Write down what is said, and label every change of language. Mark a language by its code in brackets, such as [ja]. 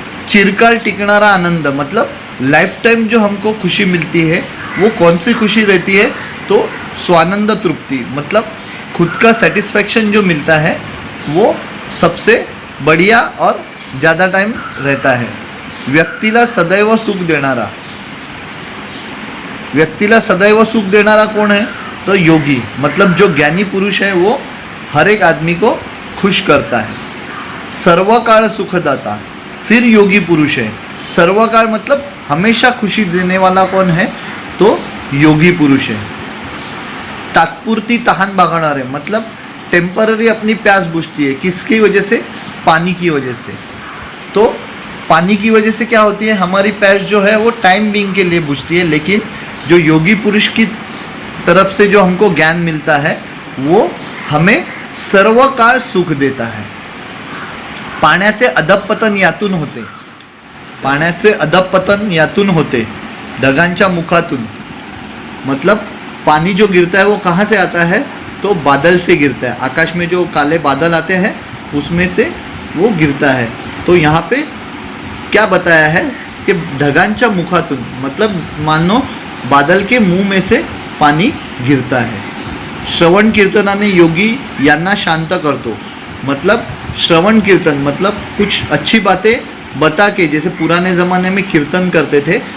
[mr] चिरकाल टिकणारा आनंद, [hi] मतलब life time जो हमको खुशी मिलती है वो कौन सी खुशी रहती है? तो स्वानंद तृप्ति, मतलब खुद का सेटिस्फैक्शन जो मिलता है वो सबसे बढ़िया और ज़्यादा टाइम रहता है। [mr] व्यक्तीला सदैव सुख देणारा, व्यक्तीला सदैव सुख देणारा कौन है? [hi] तो योगी, मतलब जो ज्ञानी पुरुष है वो हर एक आदमी को खुश करता है। [mr] सर्वकाळ सुखदाता, [hi] फिर योगी पुरुष है। सर्वकाळ मतलब हमेशा खुशी देने वाला कौन है? तो योगी पुरुष है। [mr] तात्पुरती तहान भागणारे, [hi] मतलब टेम्पररी अपनी प्यास बुझती है, किसकी वजह से? पानी की वजह से। तो पानी की वजह से क्या होती है? हमारी प्यास जो है वो टाइम बीइंग के लिए बुझती है, लेकिन जो योगी पुरुष की तरफ से जो हमको ज्ञान मिलता है वो हमें सर्वकाळ सुख देता है। [mr] पाण्याचे अधपतन यातून होते, पाण्याचे अधपतन यातून होते, ढगांच्या मुखातून, [hi] मतलब पानी जो गिरता है वो कहाँ से आता है? तो बादल से गिरता है। आकाश में जो काले बादल आते हैं उसमें से वो गिरता है। तो यहाँ पे क्या बताया है कि [mr] ढगांच्या मुखातून, [hi] मतलब मानो बादल के मुंह में से पानी गिरता है। [mr] श्रवण कीर्तनाने योगी यांना शांत करतो, [hi] मतलब श्रवण कीर्तन मतलब कुछ अच्छी बातें बता के, जैसे पुराने ज़माने में कीर्तन करते थे